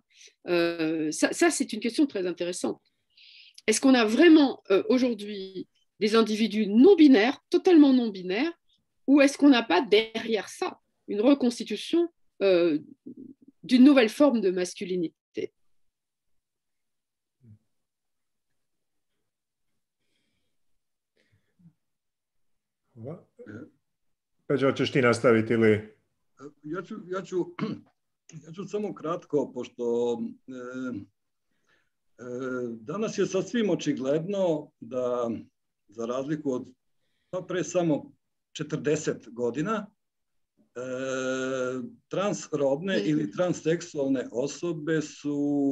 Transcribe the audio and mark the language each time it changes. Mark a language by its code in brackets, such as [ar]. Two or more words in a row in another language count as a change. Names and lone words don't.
[fr] Ça, c'est une question très intéressante. Est-ce qu'on a vraiment aujourd'hui des individus non-binaires, totalement non-binaires, ou est-ce qu'on n'a pas derrière ça une reconstitution d'une nouvelle forme de masculinité? [hr] Peđa, hoćeš ti nastaviti ili? [sr] Ja ću samo kratko, pošto danas je sasvim očigledno da, za razliku od pre samo 40 godina, transrodne ili transseksualne osobe su...